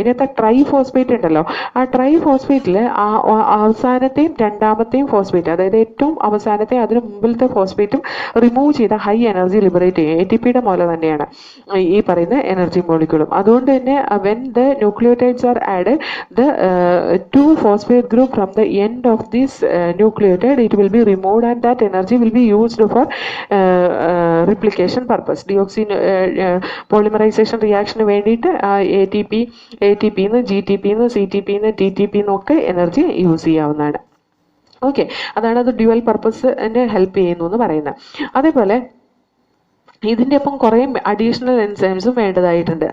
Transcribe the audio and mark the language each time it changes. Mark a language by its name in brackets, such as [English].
[Malayalam] ഇതിനകത്ത് ട്രൈഫോസ്ഫേറ്റ് ഉണ്ടല്ലോ, ആ ട്രൈഫോസ്ഫേറ്റിൽ അവസാനത്തെയും രണ്ടാമത്തെയും ഫോസ്ഫേറ്റ്, അതായത് ഏറ്റവും അവസാനത്തെ അതിന് മുമ്പിലത്തെ ഫോസ്ഫേറ്റും റിമൂവ് ചെയ്ത ഹൈ എനർജി ലിബറേറ്റ് ചെയ്യും. ATPയുടെ പോലെ തന്നെയാണ് ഈ പറയുന്ന എനർജി മോളിക്യൂളും. അതുകൊണ്ട് തന്നെ [English] When the nucleotides are added the 2 phosphate group from the end of this nucleotide, it will be removed and that energy will be used for replication purpose. [Malayalam] Deoxy polymerization reaction വേണ്ടിയിട്ട് ATP ന്ന് GTP ന്ന് CTP ന്ന് TTP എന്നൊക്കെ energy use ചെയ്യാവുന്നതാണ്. Okay, അതാണ് അത് dual പർപ്പസിന് help ചെയ്യുന്നു എന്ന് പറയുന്നത്. അതേപോലെ ഇതിൻ്റെ ഒപ്പം കുറേ അഡീഷണൽ എൻസൈംസും വേണ്ടതായിട്ടുണ്ട്.